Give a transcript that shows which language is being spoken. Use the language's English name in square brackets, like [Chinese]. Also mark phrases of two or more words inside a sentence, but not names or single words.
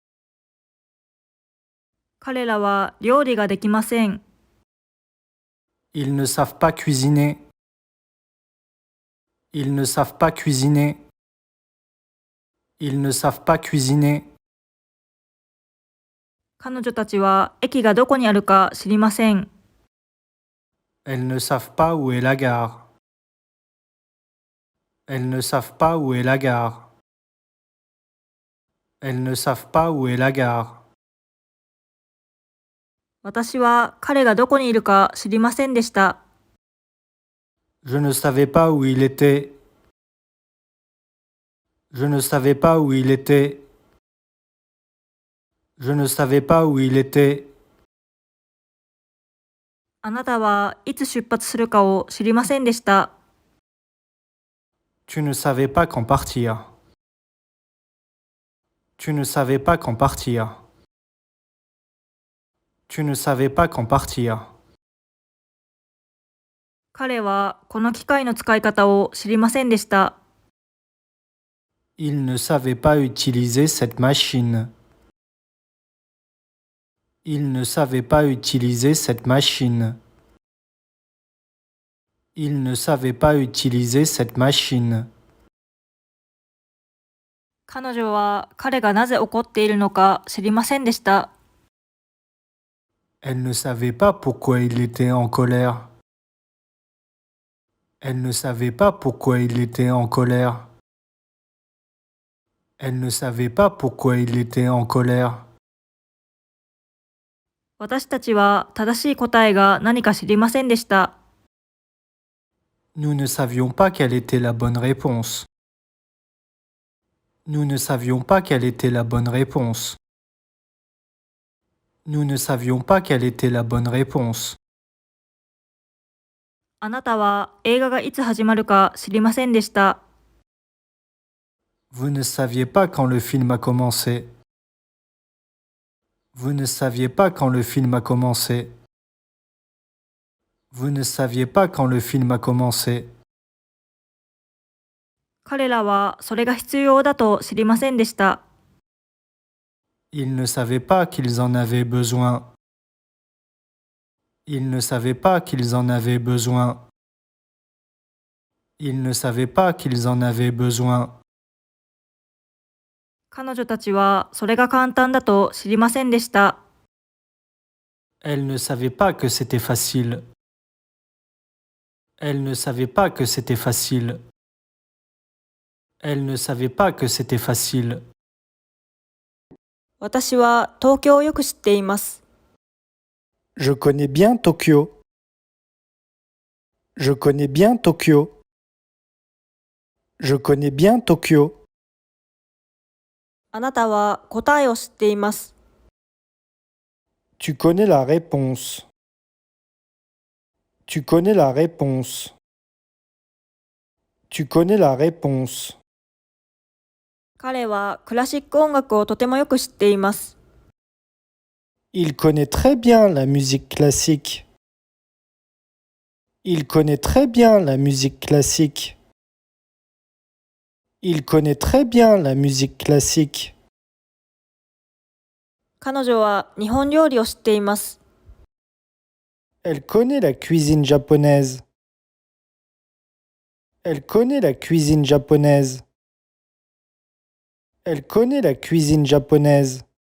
[Japanese] 彼らは料理ができません。 [French] Ils ne savent pas cuisiner. Ils ne savent pas cuisiner. Ils ne savent pas cuisiner. [Japanese] 彼女たちは駅がどこにあるか知りません。 [French] Elles ne savent pas où est la gare. Elles ne savent pas où est la gare. Elles ne savent pas où est la gare. [Japanese] 私は彼がどこにいるか知りませんでした。 [French] Je ne savais pas où il était. Je ne savais pas où il était. Je ne savais pas où il était. [Japanese] あなたはいつ出発するかを知りませんでした。 [French] Tu ne savais pas quand partir. Tu ne savais pas quand partir. Tu ne savais pas quand partir. [Japanese] 彼はこの機械の使い方を知りませんでした。 [French] Il ne savait pas utiliser cette machine. Il ne savait pas utiliser cette machine. Il ne savait pas utiliser cette machine. [Japanese] 彼女は彼がなぜ怒っているのか知りませんでした。 [French] Elle ne savait pas pourquoi il était en colère. Elle ne savait pas pourquoi il était en colère. Elle ne savait pas pourquoi il était en colère. [Japanese] 私たちは正しい答えが何か知りませんでした。 [French] Nous ne savions pas quelle était la bonne réponse. Nous ne savions pas quelle était la bonne réponse. Nous ne savions pas quelle était la bonne réponse. [Japanese] あなたは映画がいつ始まるか知りませんでした。 [French] Vous ne saviez pas quand le film a commencé. Vous ne saviez pas quand le film a commencé. Vous ne saviez pas quand le film a commencé. [Japanese] 彼らはそれが必要だと知りませんでした。 [French] Ils ne savaient pas qu'ils en avaient besoin. Ils ne savaient pas qu'ils en avaient besoin. Ils ne savaient pas qu'ils en avaient besoin. [Japanese] 彼女たちはそれが簡単だと知りませんでした。 [French] Elle ne savait pas que c'était facile. Elle ne savait pas que c'était facile. Elle ne savait pas que c'était facile. [Japanese] 私は東京をよく知っています。 [French] Je connais bien Tokyo. Je connais bien Tokyo. Je connais bien Tokyo. [Japanese] あなたは答えを知っています。 [French] Tu connais la réponse. Tu connais la réponse. Tu connais la réponse. [Japanese] 彼はクラシック音楽をとてもよく知っています。 [French] Il connaît très bien la musique classique. Il connaît très bien la musique classique. Il connaît très bien la musique classique. [Japanese] 彼女は日本料理を知っています。 [French] Elle connaît la cuisine japonaise. Elle connaît la cuisine japonaise. Elle connaît la cuisine japonaise.